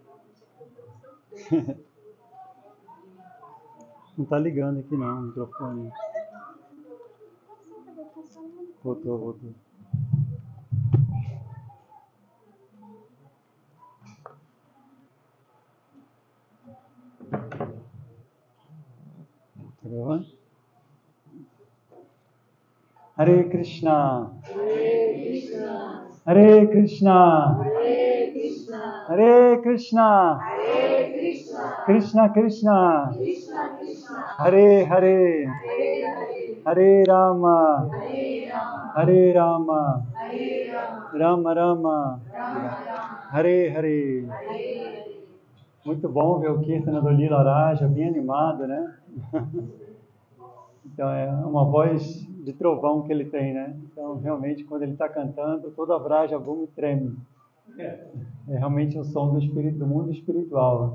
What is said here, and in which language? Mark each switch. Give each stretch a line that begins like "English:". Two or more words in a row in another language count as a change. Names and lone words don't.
Portuguese: Não está ligando aqui não, o microfone. Voltou. Tá gravando? Hare Krishna. Hare Krishna. Hare Krishna. Krishna Krishna. Hare Hare. Hare Rama. Hare Rama. Rama Rama. Hare Hare. Muito bom ver o Kirtana do Lila Raja, bem animado, né? Então é uma voz de trovão que ele tem, né? Então realmente quando ele está cantando, toda a Vraja Bhumi treme. É realmente o som do mundo espiritual.